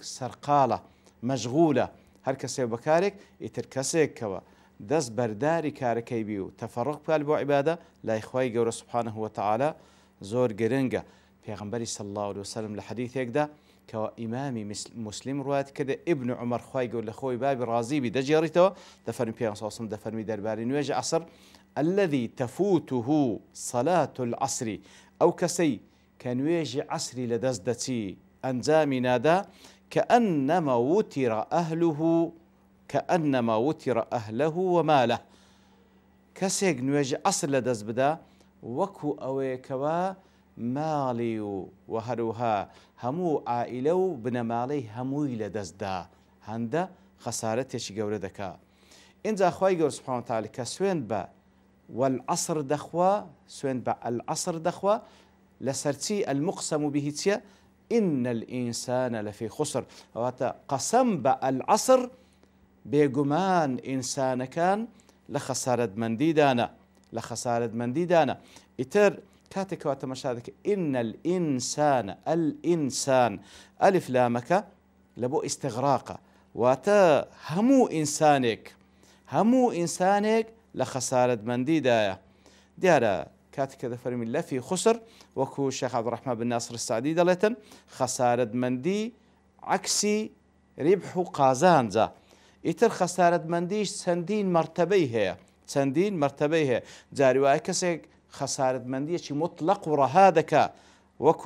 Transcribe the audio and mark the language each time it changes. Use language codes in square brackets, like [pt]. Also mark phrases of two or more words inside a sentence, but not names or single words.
[ckb] سەرقاڵە مەشغولە هەر کەسێ بەکارێک ئیتر کەسێکەوە دەست بەرداری کارەکەی بی و تەفەڕق بکات بۆ عیبادە لای خۆی گەورە سوبحانەه وتەعالە زۆر گرنگە پێغەمبەری [ar] صلی الله علیه وسلم [ckb] لە حەدیثێکدا کەوە ئیمامی مسلم ڕوایەت کردە ئیبن عومەر خۆی گەورە لە خۆی بابی ڕازی بی دەجێڕیتەوە دەفەرمی پێغەمبەر [ar] صلی الله علیه وسلم [ckb] دەفەرمی دەربارەی نوێژی عەسر [ar] الذي تفوته صلاة العصر [ckb] ئەو کەسەی کە نوێژی عەسری لەدەست دەچی ئەنجامی نادا [ar] كأنما وتر أهله كأنما وتر أهله وماله [ckb] كسيق نوێژی عەسر لەدەست بدا وەکو ئەوەیەکەوە ماڵی و هەروها هەموو عائیلە و بنەماڵەی هەمووی لەدەستدا هەندە خەسارەتێکی گەورە دەکا ئینجا خۆی گەورە [ar] سوبحانەه وتەعالە [ckb] کە سوێند بە والعصر دەخوا سوێند بە العصر دەخوا لەسەرچی [ar] المقسم به [ckb] چییە [ar] إن الإنسان لفي خسر [ckb] واتە قەسەم بە العصر بێگومان ئینسانەکان لە خەسارەتمەندیدانە ئیتر کاتێکەوە تەماشا دەکە [ar] إن الإنسان [ckb] ئەلیف لامەکە لە بۆ ئیستیغراقە واتە هەموو ئینسانێک لە خەسارەتمەندیدایە دیارە کاتێککە دەفەرمی [ar] لەفی خسر [ckb] وەکو شێخ عەبدوڕەحمان بن ناسر السەعدی دەڵێتن خەسارەتمەندی عەکسی ریبح و قازانجە ئیتر خەسارەتمەندیش چەندین مەرتەبەی هەیە جاری وایە کەسێک خەسارەتمەندیەکی مطلق و ڕەها دەکا وەکو